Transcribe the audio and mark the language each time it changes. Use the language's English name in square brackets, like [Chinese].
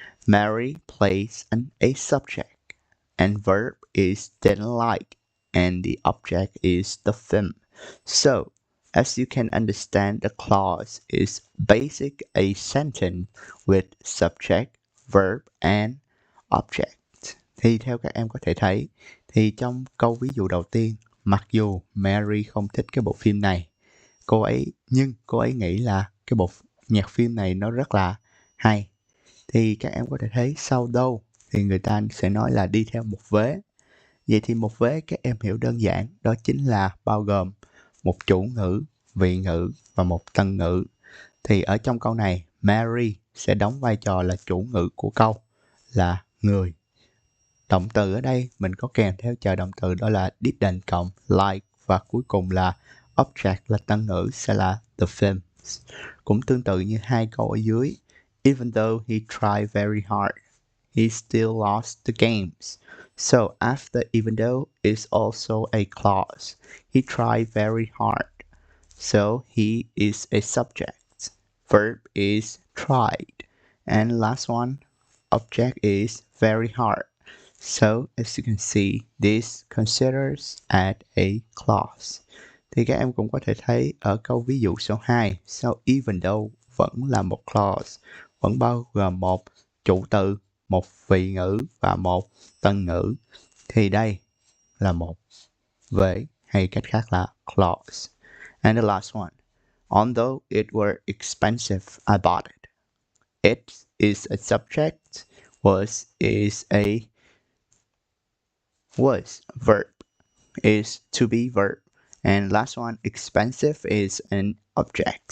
[English] Mary plays a subject, and verb is didn't like, and the object is the film. So, as you can understand, the clause is basic a sentence with subject, verb, and object. [Vietnamese] Thì theo các em có thể thấy, thì trong câu ví dụ đầu tiên, mặc dù Mary không thích cái bộ phim này, nhưng cô ấy nghĩ là cái bộ nhạc phim này nó rất là hay. Thì các em có thể thấy sau though thì người ta sẽ nói là đi theo một vế. Vậy thì một vế các em hiểu đơn giản, đó chính là bao gồm một chủ ngữ, vị ngữ và một tân ngữ. Thì ở trong câu này, Mary sẽ đóng vai trò là chủ ngữ của câu, là người. Động từ ở đây mình có kèm theo chờ động từ đó là didn't cộng like, và cuối cùng là object là tân ngữ sẽ là the films. Cũng tương tự như hai câu ở dưới. [English] Even though he tried very hard, he still lost the games. So after even though is also a clause. He tried very hard. So he is a subject. Verb is tried. And last one, object is very hard. So as you can see, this considers as a clause. [Vietnamese] Thì các em cũng có thể thấy ở câu ví dụ số 2, so even though vẫn là một clause, vẫn bao gồm một chủ từ, một vị ngữ và một tân ngữ. Thì đây là một vế, hay cách khác là clause. [English] And the last one, although it were expensive, I bought it. It is a subject, was is a was verb, is to be verb, and last one, expensive is an object.